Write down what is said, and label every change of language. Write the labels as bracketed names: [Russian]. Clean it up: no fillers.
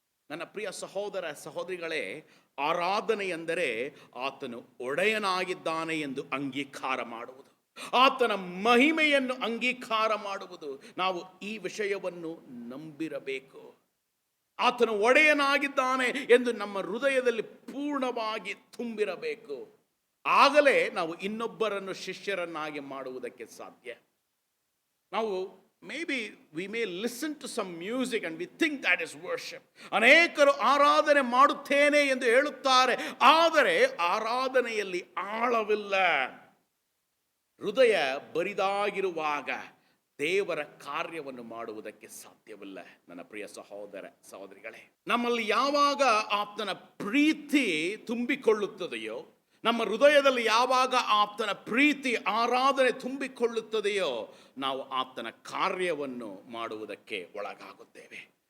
[Kannada] ನನ್ನ ಪ್ರಿಯ ಸಹೋದರ ಸಹೋದರಿಗಳೇ, ಆರಾಧನೆ ಎಂದರೆ ಆತನು ಒಡೆಯನಾಗಿದ್ದಾನೆ ಎಂದು ಅಂಗೀಕಾರ ಮಾಡುವುದು, ಆತನ ಮಹಿಮೆಯನ್ನು ಅಂಗೀಕಾರ ಮಾಡುವುದು. ನಾವು ಈ ವಿಷಯವನ್ನು ನಂಬಿರಬೇಕು. ಆತನು ಒಡೆಯನಾಗಿದ್ದಾನೆ ಎಂದು ನಮ್ಮ ಹೃದಯದಲ್ಲಿ ಪೂರ್ಣವಾಗಿ ತುಂಬಿರಬೇಕು. ಆಗಲೇ ನಾವು ಇನ್ನೊಬ್ಬರನ್ನು ಶಿಷ್ಯರನ್ನಾಗಿ ಮಾಡುವುದಕ್ಕೆ ಸಾಧ್ಯ. [English] ನಾವು we may listen to some music and we think that is worship. [Kannada] ಅನೇಕರು ಆರಾಧನೆ ಮಾಡುತ್ತೇನೆ ಎಂದು ಹೇಳುತ್ತಾರೆ, ಆದರೆ ಆರಾಧನೆಯಲ್ಲಿ ಆಳವಿಲ್ಲ. ಹೃದಯ ಬರಿದಾಗಿರುವಾಗ ದೇವರ ಕಾರ್ಯವನ್ನು ಮಾಡುವುದಕ್ಕೆ ಸಾಧ್ಯವಿಲ್ಲ. ನನ್ನ ಪ್ರಿಯ ಸಹೋದರ ಸಹೋದರಿಗಳೇ, ನಮ್ಮಲ್ಲಿ ಯಾವಾಗ ಆತನ ಪ್ರೀತಿ ತುಂಬಿಕೊಳ್ಳುತ್ತದೆಯೋ, ನಮ್ಮ ಹೃದಯದಲ್ಲಿ ಯಾವಾಗ ಆತನ ಪ್ರೀತಿ ಆರಾಧನೆ ತುಂಬಿಕೊಳ್ಳುತ್ತದೆಯೋ, ನಾವು ಆತನ ಕಾರ್ಯವನ್ನು ಮಾಡುವುದಕ್ಕೆ ಒಳಗಾಗುತ್ತೇವೆ.